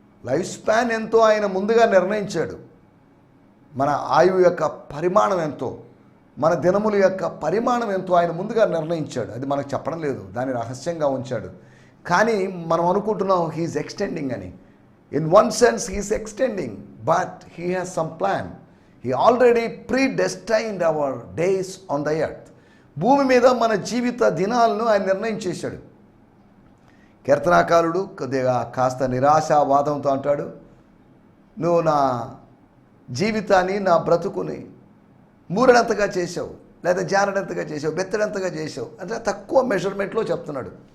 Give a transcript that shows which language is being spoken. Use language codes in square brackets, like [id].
[te] Life span ఎంతో ఆయన ముందుగా నిర్ణయించాడు. మన ఆయువు యొక్క పరిమాణం ఎంతో, మన దినముల యొక్క పరిమాణం ఎంతో ఆయన ముందుగా నిర్ణయించాడు. అది మనకు చెప్పడం లేదు, దాన్ని రహస్యంగా ఉంచాడు. కానీ మనం అనుకుంటున్నాం [en] he's extending [te] అని. [en] In one sense he's extending, but he has some plan. He already predestined our days on the earth. [te] భూమి మీద మన జీవిత దినాలను ఆయన నిర్ణయం చేశాడు. కీర్తనాకారుడు కొద్దిగా కాస్త నిరాశావాదంతో అంటాడు, నువ్వు నా జీవితాన్ని, నా బ్రతుకుని మూరడంతగా చేసావు, లేదా జారడంతగా చేసావు, బెత్తడంతగా చేసావు అంటే తక్కువ మెజర్మెంట్లో చెప్తున్నాడు.